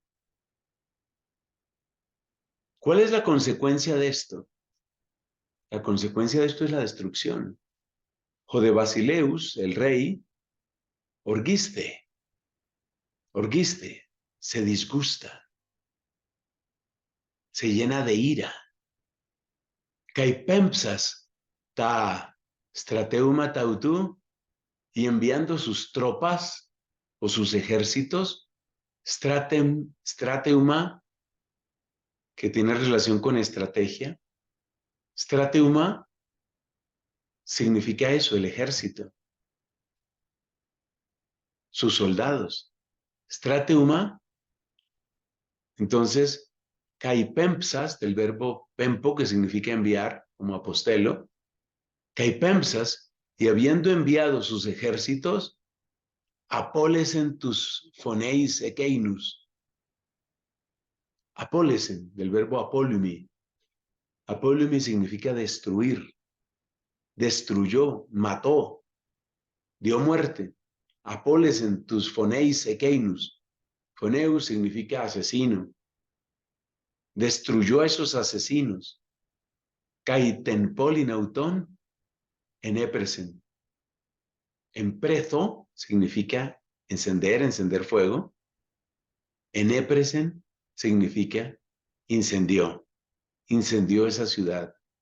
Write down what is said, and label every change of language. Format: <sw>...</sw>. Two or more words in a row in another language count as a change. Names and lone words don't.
<es>¿Cuál es la consecuencia de esto? La consecuencia de esto es la destrucción.</es> <el>Ὁ δὲ βασιλεὺς,</el> <es>el rey,</es> <el>ὠργίσθη, ὠργίσθη,</el> <es>se disgusta, se llena de ira.</es> <el>Καὶ πέμψας τὰ στρατεύματα αὐτοῦ,</el> <es>y enviando sus tropas o sus ejércitos, strateuma, que tiene relación con estrategia. Strateuma significa eso, el ejército, sus soldados. Strateuma, entonces, caipempsas, del verbo pempo, que significa enviar, como apostelo, caipempsas, y habiendo enviado sus ejércitos,</es> <el>ἀπώλεσεν τοὺς φονεῖς ἐκείνους.</el> <es>Apólesen, del verbo apolumi. Apolumi significa destruir, destruyó, mató, dio muerte.</es> <el>Ἀπώλεσεν τοὺς φονεῖς ἐκείνους. Φονεύς</el> <es>significa asesino. Destruyó a esos asesinos.</es> <el>Καὶ τὴν πόλιν αὐτῶν ἐνέπρησεν.</el> <es>Emprezo significa encender, encender fuego.</es> <el>ἐνέπρησεν</el> <es>significa incendió, incendió esa ciudad.</es>